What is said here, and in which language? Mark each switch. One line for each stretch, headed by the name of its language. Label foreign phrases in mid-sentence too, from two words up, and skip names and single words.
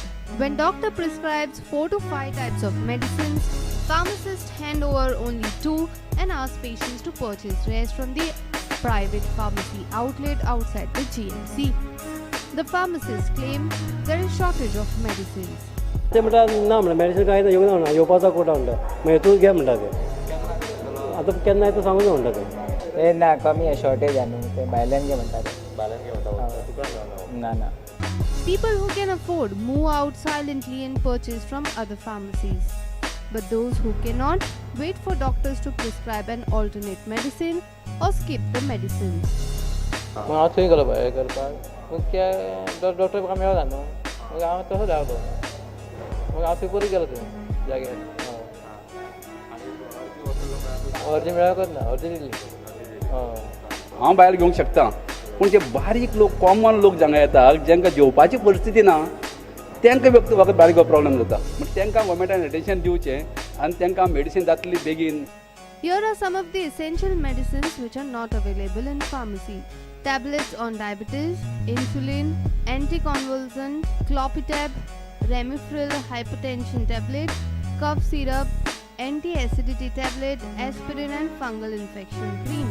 English: When doctor prescribes 4 to 5 types of medicines, pharmacists hand over only 2 and ask patients to purchase rest from the private pharmacy outlet outside the GMC. The pharmacists claim there is shortage of medicines.
Konkani: ते म्हणटा ना म्हणटा मेडिसीन कांय ना येवंक ना येवपाचो कोटा म्हणटा मागीर तूं घे म्हणटा ते आतां केन्ना येता सांगूंक ना म्हणटा ते ना कमी आहे शॉर्टेज आहे न्हू ते भायल्यान घे म्हणटा ते भायल्यान घे म्हणटा ना ना.
English: People who can afford move out silently and purchase from other pharmacies. But those who cannot wait for doctors to prescribe an alternate medicine or skip the medicines.
Konkani: मग हांव थंय गेलो बाय करपाक पूण त्या डॉक्टर म्हाका मेळना न्हू मग हांव तसो धांवलो मग हांव थंय पयलीं गेलो थंय जाग्यार अर्जी मेळकच ना अर्जी दिली. हांव भायर घेवंक शकता पूण जे बारीक लोक कॉमन लोक जांगा येतात जांकां जेवपाची परिस्थिती ना तांकां व्यक्त वखद बारीक प्रॉब्लेम जाता म्हण तांकां गव्हर्मेंटान एटेन्शन दिवचें आनी तांकां मेडिसीन जातली बेगीन.
English: Here are some of the essential medicines which are not available in pharmacy. Tablets on diabetes, insulin, anticonvulsant, clopidogrel, Remifril hypertension tablet, cough syrup, anti-acidity tablet, aspirin and fungal infection cream.